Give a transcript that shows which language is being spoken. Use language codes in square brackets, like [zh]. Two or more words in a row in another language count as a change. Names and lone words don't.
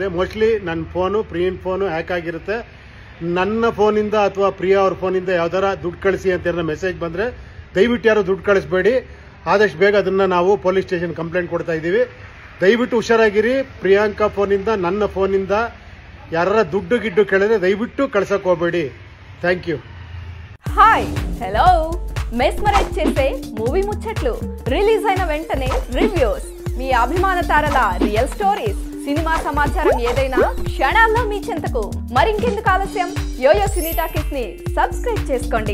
[kn] ಮೋಸ್ಟ್ಲಿ ನನ್ನ ಫೋನು ಪ್ರಿಯನ್ ಫೋನು ಹ್ಯಾಕ್ ಆಗಿರುತ್ತೆ. ನನ್ನ ಫೋನಿಂದ ಅಥವಾ ಪ್ರಿಯಾ ಅವ್ರ ಫೋನಿಂದ ಯಾವ್ದಾರ ದುಡ್ಡು ಕಳಿಸಿ ಅಂತ ಮೆಸೇಜ್ ಬಂದರೆ ದಯವಿಟ್ಟು ಯಾರು ದುಡ್ಡು ಕಳಿಸ್ಬೇಡಿ. ಆದಷ್ಟು ಬೇಗ ಅದನ್ನು ನಾವು [en] police station [kn] ಕಂಪ್ಲೇಂಟ್ ಕೊಡ್ತಾ ಇದ್ದೀವಿ. ದಯವಿಟ್ಟು ಹುಷಾರಾಗಿರಿ. ಪ್ರಿಯಾಂಕಾ ಫೋನಿಂದ ನನ್ನ ಫೋನಿಂದ ಯಾರ ದುಡ್ಡು ಗಿಡ್ಡು ಕೇಳಿದ್ರೆ ದಯವಿಟ್ಟು ಕಲಸಕು ಹೋಗಬೇಡಿ. [en] thank you. hi hello [te] మెస్మరైజ్ చేసే మూవీ ముచ్చట్లు, రిలీజ్ అయిన వెంటనే రివ్యూస్, మీ అభిమాన తారల [en] real stories, [te] సినిమా సమాచారం ఏదైనా క్షణాల్లో మీ చెంతకు. మరింకెందుకు ఆలస్యం, యోయో సినీ టాకీస్ ని సబ్స్క్రైబ్ చేసుకోండి.